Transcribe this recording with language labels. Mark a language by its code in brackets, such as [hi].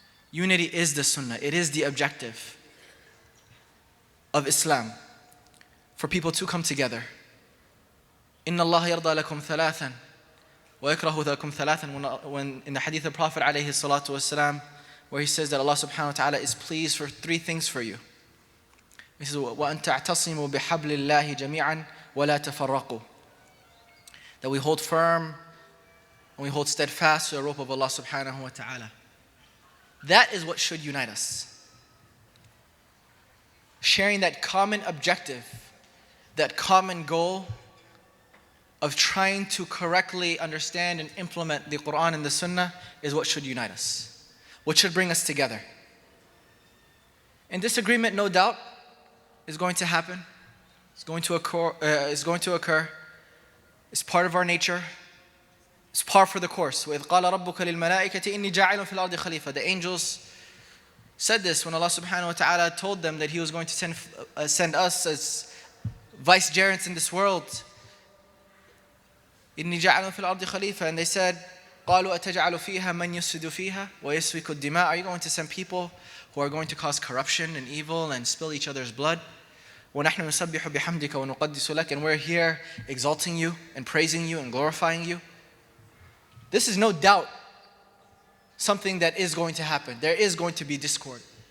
[en] Unity is the sunnah. It is the objective of Islam, for people to come together. [ar] إِنَّ اللَّهَ يَرْضَى لَكُمْ ثَلَاثًا وَيَكْرَهُ لَكُمْ ثَلَاثًا. [en] When in the hadith of Prophet alayhi salatu wasalam, where he says that Allah subhanahu wa ta'ala is pleased for 3 things for you. He says, [ar] وَأَن تَعْتَصِمُوا بِحَبْلِ اللَّهِ جَمِيعًا وَلَا تَفَرَّقُوا. [en] That we hold firm and we hold steadfast to the rope of Allah subhanahu wa ta'ala. That is what should unite us. Sharing that common objective, that common goal of trying to correctly understand and implement the Quran and the Sunnah is what should unite us, what should bring us together. And disagreement, no doubt, is going to happen. It's going to occur. It's part of our nature. It's par for the course. [ar] وَإِذْ قَالَ رَبُّكَ لِلْمَلَائِكَةِ إِنِّي جَاعِلٌ فِي الْأَرْضِ خَلِيفَةً. [en] The angels said this when Allah subhanahu wa ta'ala told them that He was going to send us as vicegerents in this world. [ar] إِنِّي جَاعِلٌ فِي الْأَرْضِ خَلِيفَةً. [en] And they said, [ar] قَالُوا أَتَجْعَلُ فِيهَا مَنْ يُفْسِدُ فِيهَا وَيَسْفِكُ الدِّمَاءَ. [en] Are you going to send people who are going to cause corruption and evil and spill each other's blood? [ar] وَنَحْنُ نُسَبِّحُ بِحَمْدِكَ وَنُقَدِّسُ لَكَ. [en] And we're here exalting you and praising you and glorifying you. This is no doubt something that is going to happen. There is going to be discord.